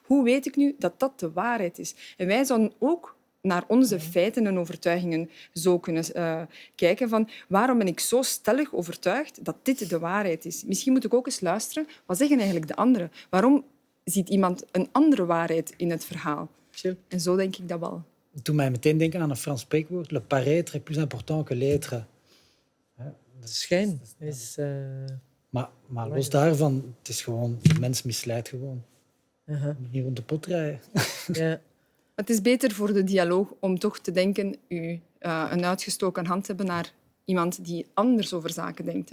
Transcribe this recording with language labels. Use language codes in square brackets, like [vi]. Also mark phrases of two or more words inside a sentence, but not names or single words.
[nl] Hoe weet ik nu dat dat de waarheid is? En wij zouden ook naar onze feiten en overtuigingen zo kunnen kijken van waarom ben ik zo stellig overtuigd dat dit de waarheid is? Misschien moet ik ook eens luisteren, wat zeggen eigenlijk de anderen? Waarom ziet iemand een andere waarheid in het verhaal? En zo denk ik dat wel. Doe mij meteen denken aan een Frans spreekwoord. [fr] Le paraître est plus important que l'être. [nl] De schijn is... Maar los daarvan, het is gewoon... De mens misleidt gewoon. Niet rond de pot rijden. Ja. Het is beter voor de dialoog om toch te denken, een uitgestoken hand te hebben naar iemand die anders over zaken denkt.